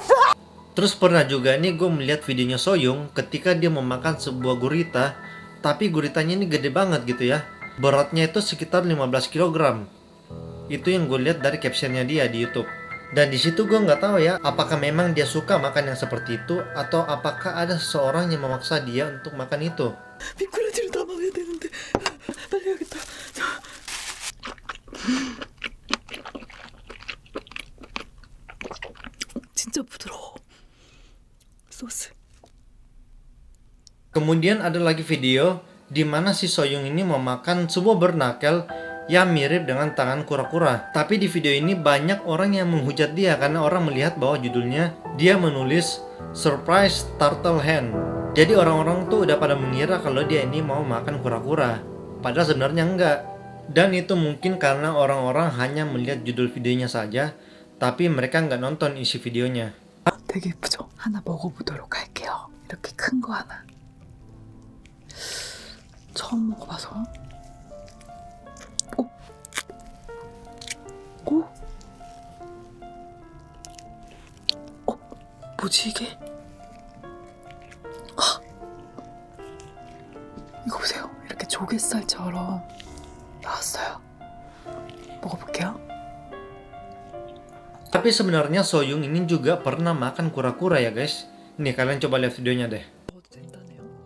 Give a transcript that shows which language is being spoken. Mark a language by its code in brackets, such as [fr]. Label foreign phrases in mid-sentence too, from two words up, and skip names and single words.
[id] Terus pernah juga nih gue melihat videonya Soyung ketika dia memakan sebuah gurita, tapi guritanya ini gede banget gitu ya. Beratnya itu sekitar 15 kg. Itu yang gue lihat dari captionnya dia di YouTube. Dan di situ gue nggak tahu ya, apakah memang dia suka makan yang seperti itu atau apakah ada seseorang yang memaksa dia untuk makan itu. [ko] 미꾸라지를 담아야 되는데 빨리 해야겠다. 진짜 부드러워. 소스. [id] Kemudian ada lagi video di mana si Soyung ini memakan sebuah bernakel yang mirip dengan tangan kura-kura. Tapi di video ini banyak orang yang menghujat dia karena orang melihat bahwa judulnya dia menulis Surprise Turtle Hand. Jadi orang-orang tuh udah pada mengira kalau dia ini mau makan kura-kura. Padahal sebenarnya enggak. Dan itu mungkin karena orang-orang hanya melihat judul videonya saja, tapi mereka nggak nonton isi videonya. [ko] 되게 예쁘죠? 하나 먹어보도록 할게요. 이렇게 큰 거 하나. 처음 먹어봐서. 오? 오? 뭐지 이게? 이거 보세요. 이렇게 조갯살처럼 나왔어요. 먹어볼게요. [id] Tapi sebenarnya Soyung ini juga pernah makan kura-kura ya guys. Nih kalian coba lihat videonya deh. [ko] 먹어도 된다네요.